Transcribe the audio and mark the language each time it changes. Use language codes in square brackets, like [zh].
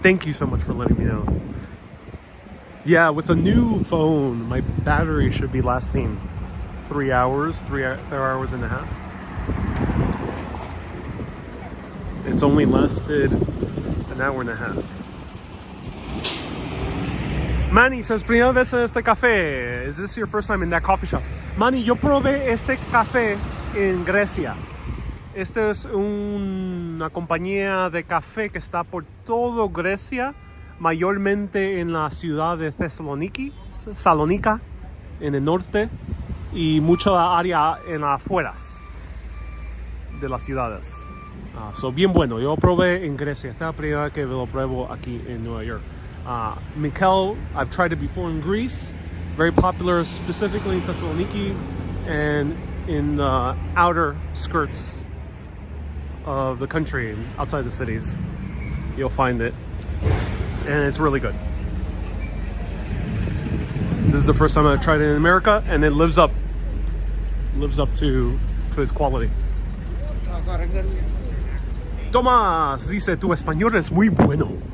[en] Thank you so much for letting me know. Yeah, with a new phone, my battery should be lasting 3 hours, 3 hours and a half. It's only lasted an hour and a half. Manny says, [es] primera vez en este café. [en] Is this your first time in that coffee shop? [es] Manny, yo probé este café en Grecia. Esta es una compañía de café que está por todo Grecia, mayormente en la ciudad de Salónica, en el norte, y mucha área en las afueras de las ciudades. So bien bueno, yo probé en Grecia. Esta es la primera vez que lo pruebo aquí en Nueva York. [en] Mikel, I've tried it before in Greece. Very popular, specifically in Thessaloniki and in the outer skirts of the country, outside the cities. You'll find it, and it's really good. This is the first time I've tried it in America, and it lives up to its quality. [es] Tomás dice, tu español es muy bueno.